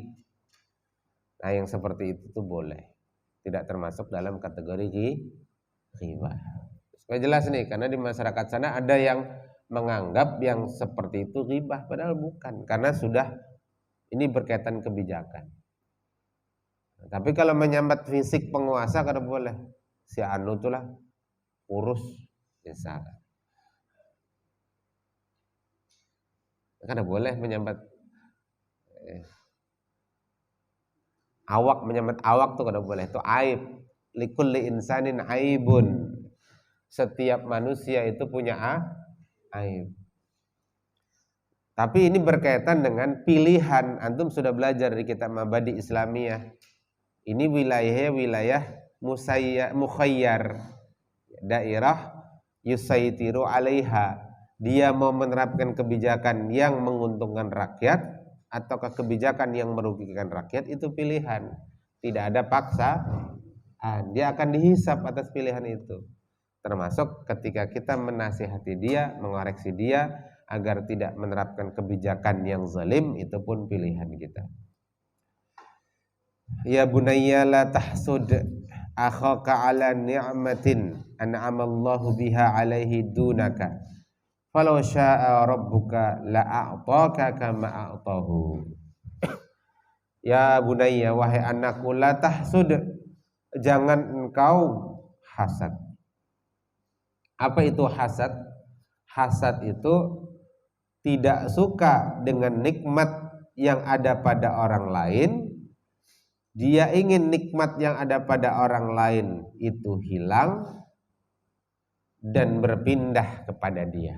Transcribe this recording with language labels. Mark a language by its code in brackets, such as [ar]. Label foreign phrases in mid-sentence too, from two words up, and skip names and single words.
[id] Nah, yang seperti itu tuh boleh. Tidak termasuk dalam kategori ghibah. Supaya jelas nih, karena di masyarakat sana ada yang menganggap yang seperti itu ghibah, padahal bukan. Karena sudah ini berkaitan kebijakan. Nah, tapi kalau menyambat fisik penguasa kada boleh. Si anu itulah urus desa. [bjn] Kada boleh menyambat awak, menyambat awak tuh kada boleh. [id] Itu aib. [ar] لكل إنسان عيب. [id] Setiap manusia itu punya aib. Tapi ini berkaitan dengan pilihan. Antum sudah belajar di kitab Mabadi Islamiyah. Ini wilayah mukhayyar. Daerah [ar] يسيطر عليها. [id] Dia mau menerapkan kebijakan yang menguntungkan rakyat ataukah kebijakan yang merugikan rakyat, itu pilihan. Tidak ada paksa. Dia akan dihisap atas pilihan itu. Termasuk ketika kita menasihati dia, mengoreksi dia agar tidak menerapkan kebijakan yang zalim, itu pun pilihan kita. [ar] يا بني لا تحسد أخاك على نعمة أنعم الله بها عليه دونك فلو شاء ربك لأعطاك كما أعطاه. يا بني, [id] wahai anakku, [ar] لا تحسد, [id] jangan engkau hasad. Apa itu hasad? Hasad itu tidak suka dengan nikmat yang ada pada orang lain. Dia ingin nikmat yang ada pada orang lain itu hilang dan berpindah kepada dia.